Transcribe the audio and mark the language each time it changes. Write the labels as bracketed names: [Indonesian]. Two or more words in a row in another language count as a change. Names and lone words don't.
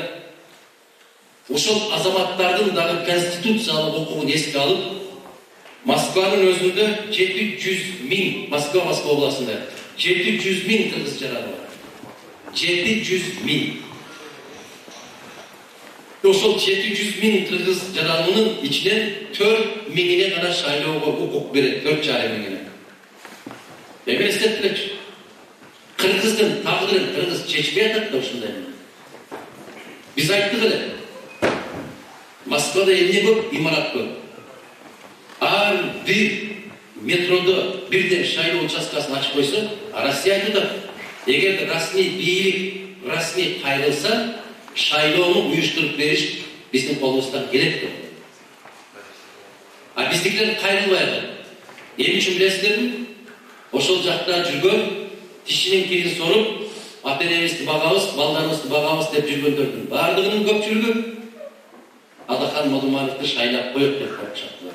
[Kyrgyz] Ошол азаматтардын дагы конституциялык укугун эске алып, Москванын өзүндө 700 миң, Москва областында 700 миң кыргыз жараны бар. 700 миң. Ошол 700 миң кыргыз жаранынын ичинен 4 миңине гана шайлоого укук берет, 4,5 миңине. Эми эстетилечи. Kırgızdın taqdirin Kırgız çeşmeye atat da uşunday. Biz ayttık ele. Moskvada emne көп, имарат көп. Ар bir metroda birden şayloo участкасын açıp koysa, Россия айтты, эгер расмий бийлик, расмий кайрылса, шайлоону уюштуруп бериш биздин колубуздан келет деп. А биздикилер кайрылбайды. Эмне үчүн билесиздерби? Ошол жакта жүргөн, тишинин кирин соруп, ата-энебизди багабыз, балдарыбызды багабыз деп жүргөндөрдүн бардыгынын көпчүлүгү Адахан Мадумаровду шайлап коет деп коркушат.